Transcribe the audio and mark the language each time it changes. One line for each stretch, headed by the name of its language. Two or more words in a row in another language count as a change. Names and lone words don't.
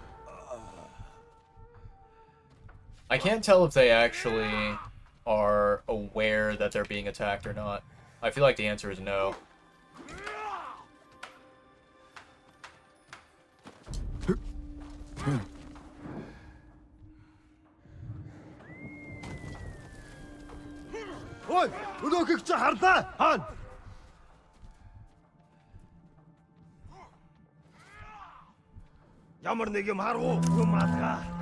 English: I can't tell if they actually are aware that they're being attacked or not. I feel like the answer is no.
Mongolian: Ой, өнөөхийг чи харлаа. Хаана? Ямар нэг юм харуу юм алгаа.